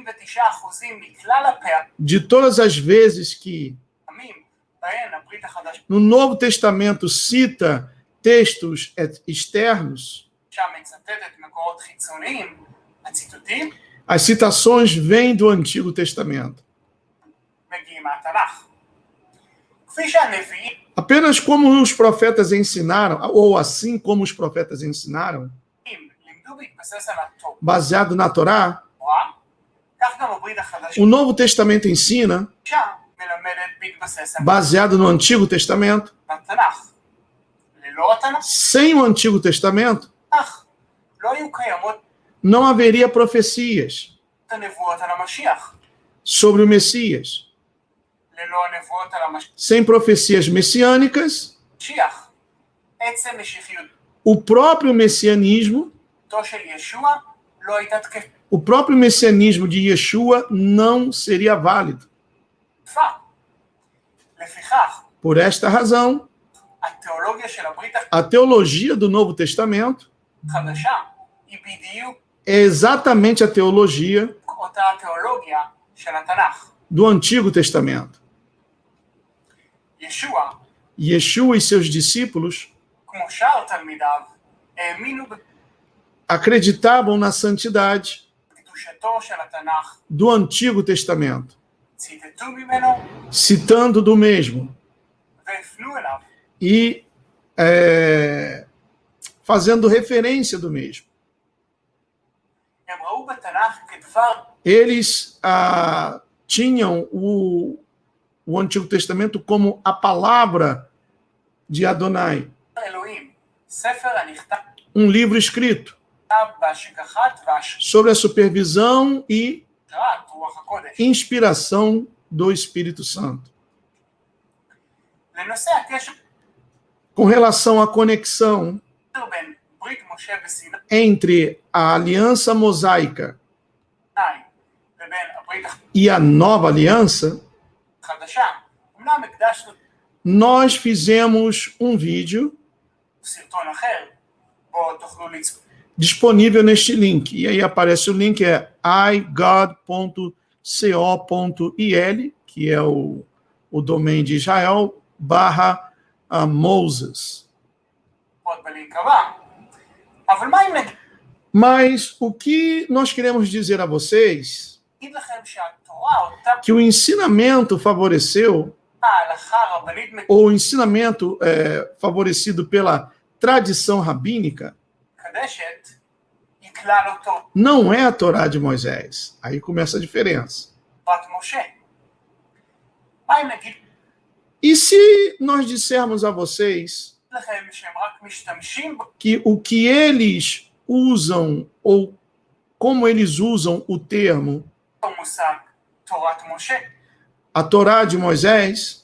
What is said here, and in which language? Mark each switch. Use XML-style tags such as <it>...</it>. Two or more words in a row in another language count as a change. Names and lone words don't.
<pt>de todas as vezes que no Novo Testamento cita textos externos, as citações vêm do Antigo Testamento. Apenas como os profetas ensinaram, ou assim como os profetas ensinaram,</pt> <he>לימדו בהתבסס על התורה,</he> <pt>baseado na Torá,</pt> <he>כך גם הברית החדשה</he> <pt>o Novo Testamento ensina,</pt> <he>מלמדת בהתבסס על</he> <pt>baseado no Antigo Testamento.</pt> <he>התנ"ך. ללא התנ"ך</he> <pt>Sem o Antigo Testamento,</pt> <he>לא היו קיימות</he> <pt>não haveria profecias</pt> <he>הנבואות על המשיח.</he> <pt>sobre o Messias.</pt> <he>ללא הנבואות על</he> <pt>Sem profecias messiânicas,</pt> <he>המשיח, עצם משיחיותו</he> <pt>o próprio messianismo,</pt> <he>של ישוע לא הייתה</he> <pt>o próprio messianismo de Yeshua não seria válido.</pt> <he>תקפה. לפיכך,</he> <pt>Por esta razão,</pt> <he>התיאולוגיה של הברית</he> <pt>a teologia do Novo Testamento</pt> <he>החדשה היא בדיוק</he> <pt>é exatamente a teologia</pt> <he>אותה התיאולוגיה של התנ"ך.</he> <pt>do Antigo Testamento.</pt> <he>ישוע,</he> <pt>Yeshua e seus discípulos</pt> <he>כמו שאר תלמידיו, האמינו</he> <pt>acreditavam na santidade</pt> <he>בקדושתו של התנ"ך,</he> <pt>do Antigo Testamento,</pt> <he>ציטטו ממנו</he> <pt>citando do mesmo</pt> <he>והפנו אליו.</he> <pt>e fazendo referência do mesmo.</pt> <he>הם ראו בתנ"ך כדבר</he> <pt>Eles tinham o Antigo Testamento como a palavra de Adonai,</pt> <he>אלוהים, ספר הנכתב</he> <pt>livro escrito</pt> <he>בהשגחת</he> <pt>sobre a supervisão e</pt> <he>והשראת רוח הקודש.</he> <pt>inspiração do Espírito Santo.</pt> <he>לנושא הקשר</he> <pt>Com relação à conexão</pt> <he>בין ברית משה וסיני</he> <pt>entre a aliança mosaica</pt> <he>לבין הברית</he> <pt>e a nova aliança,</pt> <he>החדשה, אמנם הקדשנו</he> <pt>nós fizemos um vídeo</pt> <he>סרטון אחר, בו תוכלו לצפות.</he> <pt>disponível neste link. E aí aparece o link, é igod.co.il, que é o domain de Israel, /Moses.</pt> <he>עוד בלינק הבא. אבל מה אם</he> <pt>Mas o que nós queremos dizer a vocês,</pt> <he>נגיד לכם שהתורה אותה</he> <pt>que o ensinamento favoreceu,</pt> <he>ההלכה הרבנית</he> <pt>ou o ensinamento favorecido pela tradição rabínica,</pt> <he>מקדשת, היא כלל אותו</he> <pt>não é a Torá de Moisés. Aí começa a diferença.</pt> <he>בת משה. מה אם נגיד</he> <pt>E se nós dissermos a vocês</pt> <he>לכם שהם רק משתמשים</he> <pt>que o que eles usam, ou como eles usam o termo</pt> <he>במושג תורת משה?</he> <pt>a Torá de Moisés,</pt>